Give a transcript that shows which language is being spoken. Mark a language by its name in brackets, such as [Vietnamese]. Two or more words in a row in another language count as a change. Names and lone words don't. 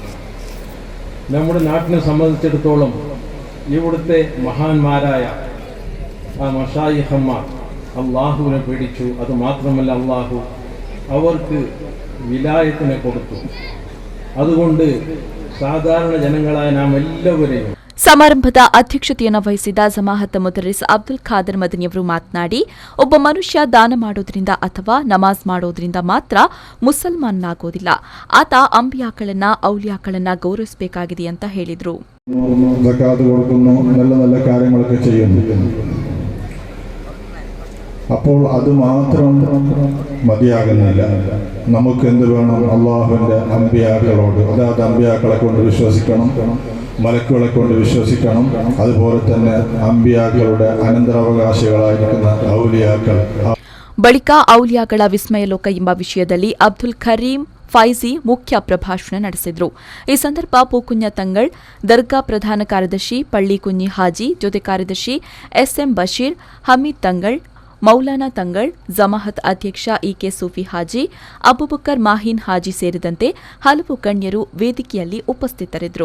[Malayalam] നമ്മുടെ നാട്ടിനെ സംബന്ധിച്ചിടത്തോളം ഇവിടുത്തെ മഹാന്മാരായ ആ മശായിഖന്മാർ അള്ളാഹുവിനെ പേടിച്ചു. അതുമാത്രമല്ല, അള്ളാഹു അവർക്ക് വിലായത്തിനെ കൊടുത്തു. അതുകൊണ്ട് സാധാരണ ജനങ്ങളായ നാം എല്ലാവരെയും [Kannada] ಸಮಾರಂಭದ ಅಧ್ಯಕ್ಷತೆಯನ್ನು ವಹಿಸಿದ ಜಮಾಅತ್ ಮುದರಿಸ್ ಅಬ್ದುಲ್ ಖಾದರ್ ಮದನಿಯವರು ಮಾತನಾಡಿ, ಒಬ್ಬ ಮನುಷ್ಯ ದಾನ ಮಾಡೋದ್ರಿಂದ ಅಥವಾ ನಮಾಜ್ ಮಾಡೋದ್ರಿಂದ ಮಾತ್ರ ಮುಸಲ್ಮಾನನಾಗೋದಿಲ್ಲ, ಆತ ಅಂಬಿಯಾಗಳನ್ನ ಔಲಿಯಾಗಳನ್ನ ಗೌರವಿಸಬೇಕಾಗಿದೆ ಅಂತ ಹೇಳಿದರು. [Malayalam] ಜಕಾತ್ കൊടുക്കുന്നു, നല്ല നല്ല കാര്യങ്ങളൊക്കെ ചെയ്യുന്നു. അപ്പോൾ അത് മാത്രം മതിയാകുന്നില്ല. നമുക്ക് എന്ത് വേണം? അള്ളാഹുവിൻ്റെ അമ്പിയാക്കളോട്, അതായത് അമ്പിയാക്കളെ കൊണ്ട് വിശ്വസിക്കണം, മലക്കുകളെ കൊണ്ട് വിശ്വസിക്കണം. അതുപോലെ തന്നെ അമ്പിയാക്കളുടെ അനന്തരാവകാശികളായിരിക്കുന്ന ഔലിയാക്കൾ. [Kannada] ಬಳಿಕ ಔಲಿಯಾಗಳ ವಿಸ್ಮಯ ಲೋಕ ಎಂಬ ವಿಷಯದಲ್ಲಿ ಅಬ್ದುಲ್ ಕರೀಂ ಫೈಜಿ ಮುಖ್ಯ ಪ್ರಭಾಷಣ ನಡೆಸಿದರು. ಈ ಸಂದರ್ಭ ಪೂಕುಂಜ ತಂಗಳ್, ದರ್ಗಾ ಪ್ರಧಾನ ಕಾರ್ಯದರ್ಶಿ ಪಳ್ಳಿ ಕುഞ്ഞി ಹಾಜಿ, ಜೊತೆ ಕಾರ್ಯದರ್ಶಿ ಎಸ್ಎಂ ಬಶೀರ್, ಹಮೀದ್ ತಂಗಳ್, ಮೌಲಾನಾ ತಂಗಳ್, ಜಮಾಅತ್ ಅಧ್ಯಕ್ಷ ಇಕೆ ಸೂಫಿ ಹಾಜಿ, ಅಬುಬಕರ್ ಮಾಹಿನ್ ಹಾಜಿ ಸೇರಿದಂತೆ ಹಲವು ಗಣ್ಯರು ವೇದಿಕೆಯಲ್ಲಿ ಉಪಸ್ಥಿತರಿದ್ದರು.